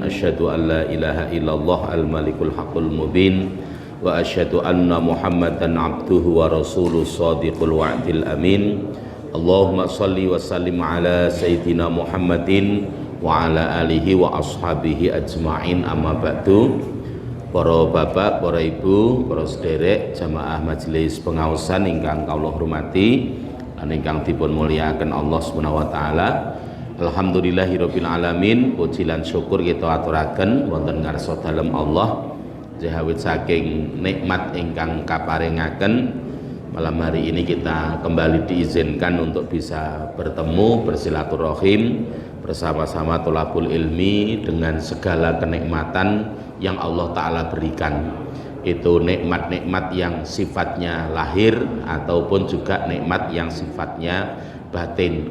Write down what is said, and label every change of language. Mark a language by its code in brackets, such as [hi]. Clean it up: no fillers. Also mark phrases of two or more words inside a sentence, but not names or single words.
[ar] أشهد أن لا إله إلا الله الملك الحق المبين وأشهد أن محمدا عبده ورسوله صادق الوعد الأمين. اللهم صل وسلم على سيدنا محمد وعلى آله وأصحابه أجمعين، أما بعد. [jv] Para bapak, para ibu, para sederek jamaah majelis pengaosan ingkang kawula hormati lan ingkang dipun mulyakaken Allah [ar] سبحانه وتعالى. الحمد لله رب العالمين. [jv] Puji lan syukur kita aturaken wonten ngarsa dalem Allah jahawit saking nikmat ingkang kaparingaken. [id] Malam hari ini kita kembali diizinkan untuk bisa bertemu, bersilaturahim bersama-sama [ar] طلب العلم [id] dengan segala kenikmatan yang Allah Ta'ala berikan. Itu nikmat-nikmat yang sifatnya lahir ataupun juga nikmat yang sifatnya batin.